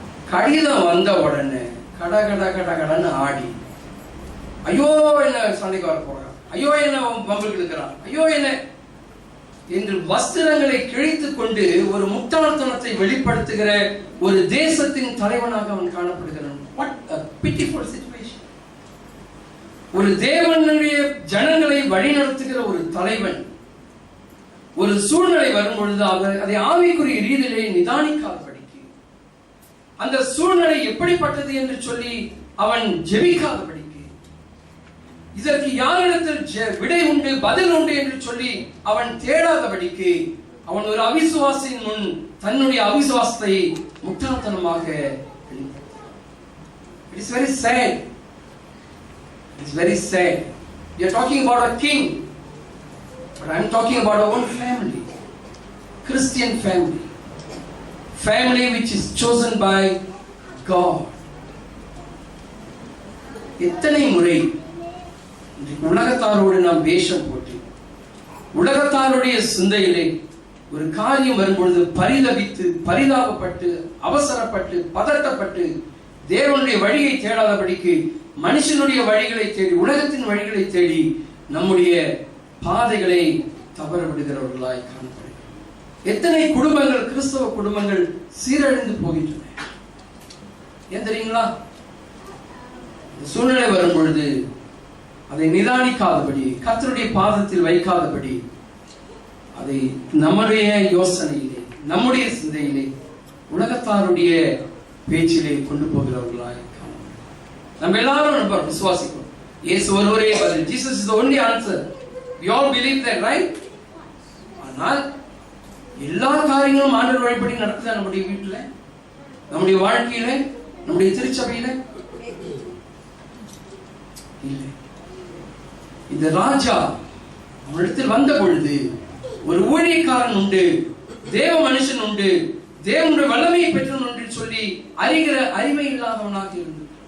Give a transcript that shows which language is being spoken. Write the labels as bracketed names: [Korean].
[Tamil] கடிதம் வந்த உடனே கட கட கட கடன்னு ஆடி, ஐயோ என்ன சண்டைக்கு வர போறான், ஐயோ என்ன பம்புக்கு இருக்கிறான், ஐயோ என்ன என்று வஸ்திரங்களை கிழித்துக் கொண்டு ஒரு முட்டாள்தனத்தை வெளிப்படுத்துகிற ஒரு தேசத்தின் தலைவனாக அவன் காணப்படுகிறான். [English] What a pitiful situation. [Tamil] ஒரு தேவனுடைய ஜனங்களை வழிநடத்துகிற ஒரு தலைவன் ஒரு சூழ்நிலை வரும் பொழுது அதை ஆவிக்குரிய ரீதியிலே நிதானிக்காதபடிக்கு, அந்த சூழ்நிலை எப்படிப்பட்டது என்று சொல்லி அவன் ஜெபிக்காதபடிக்கு, இதற்கு யாரிடத்தில் விடை உண்டு பதில் உண்டு என்று சொல்லி அவன் தேடாதபடிக்கு, அவன் ஒரு அவிசுவாசியின் முன் தன்னுடைய அவிசுவாசத்தை முட்டாள்தனமாக. [English] It is very sad. It is very sad. We are talking about a king, but I am talking about our own family, Christian family, family which is chosen by God. [Tamil] எத்தனை முறை உலகத்தாரோடு நாம் வேஷம் போட்டு உலகத்தாருடைய சிந்தையிலே ஒரு காரியம் வரும்பொழுது பரிதவித்து பரிதாபப்பட்டு அவசரப்பட்டு பதட்டப்பட்டு தேவனுடைய வழியை தேடாதபடிக்கு மனுஷனுடைய வழிகளை தேடி உலகத்தின் வழிகளை தேடி நம்முடைய பாதைகளை தவற விடுகிறவர்களாய் காணப்படுகிறோம். எத்தனை குடும்பங்கள், கிறிஸ்தவ குடும்பங்கள் சீரழிந்து போகின்றன. ஏன் தெரியுங்களா? சூழ்நிலை வரும் பொழுது அதை நிதானிக்காதபடி, கர்த்தருடைய பாதத்தில் வைக்காதபடி, அதை நம்முடைய யோசனையிலே, நம்முடைய சிந்தையிலே, உலகத்தாருடைய பேச்சிலே கொண்டு போகிறவர்களாய் காணப்படுகிறோம். நம்ம எல்லாரும் நம்ம விசுவாசிக்கிறோம், இயேசு ஒருவரே பதில். [English] Jesus is the only answer. We all believe that, right? [Tamil] ஆனால் எல்லா காரியங்களும் ஆண்டவர் வழிபடி நடக்குதா நம்முடைய வீட்டில், நம்முடைய வாழ்க்கையில, நம்முடைய திருச்சபையில? இல்லை. இந்த ராஜா அவனிடத்தில் வந்த பொழுது ஒரு ஊழியக்காரன் உண்டு, தேவ மனுஷன் உண்டு, தேவனுடைய வல்லமையை பெற்றவன் உண்டு சொல்லி அறிகிற அறிவை இல்லாதவனாக இருந்தது.